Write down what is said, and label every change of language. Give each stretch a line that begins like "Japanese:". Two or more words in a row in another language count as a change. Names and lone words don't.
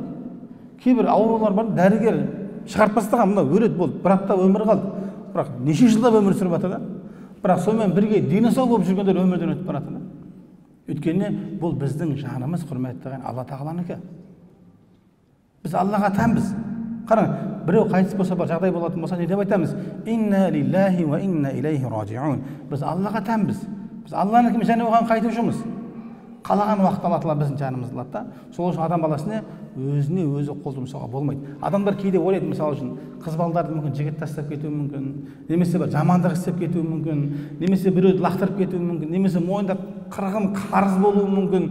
Kazakh: Кейбір аурулар бар, дәрігер шығарып тастаған, мына өледі болды, бір апта өмір қалды. Бірақ неше жылдап өмір сүріп жатыр да. Бірақ сонымен бірге дені сау болып жүргендер өмірден өтіп барады да. Өйткені бұл біздің жанымыз, құрметті ағайын, Алла тағаланікі. Біз Аллаға тәнбіз. Қараң, біреу қайтыс болса, бір жағдай болатын болса, не деп айтамыз?
Arabic: إنا لله وإنا إليه راجعون.
Kazakh: Біз Аллаға тәнбіз. Біз Алланың және оған қайтушымыз. Қалаған уақыт Алла Тағала біздің жанымызды алады да. Сол үшін адам баласына өзіне өзі қол жұмсауға болмайды. Адамдар кейде ойлайды, мысалы үшін, қыз балдарды мүмкін жігіт тастап кетуі мүмкін, немесе бір жамандық істеп кетуі мүмкін, немесе біреуді лақтырып кетуі мүмкін, немесе мойындап қырғын қарыз болуы мүмкін.